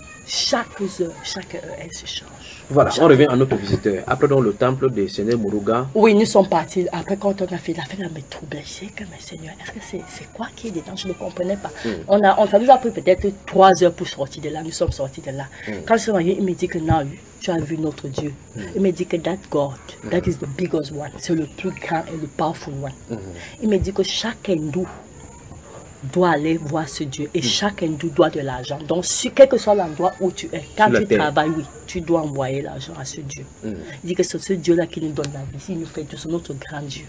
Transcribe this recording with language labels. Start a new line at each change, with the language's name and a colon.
French: Chaque heure, elle se change. Voilà, chaque on revient heure. À notre visiteur. Après, dans le temple de Seigneur Muruga. Oui, nous sommes partis. Après, quand on a fait la fête, on m'a troublé. Je sais que, mais Seigneur, est-ce que c'est quoi qui est dedans? Je ne comprenais pas. Ça nous a pris peut-être 3 heures pour sortir de là. Nous sommes sortis de là. Quand je suis arrivé, il me dit que non, tu as vu notre Dieu. Il me dit que
English: that God, that is the biggest one.
French: C'est le plus grand et le
English: powerful one.
French: Il me dit que chaque hindou doit aller voir ce Dieu et chaque hindou doit de l'argent. Donc, quel que soit l'endroit où tu es, quand tu travailles, oui, tu dois envoyer l'argent à ce Dieu. Il dit que c'est ce Dieu-là qui nous donne la vie, il nous fait tout, c'est notre grand Dieu.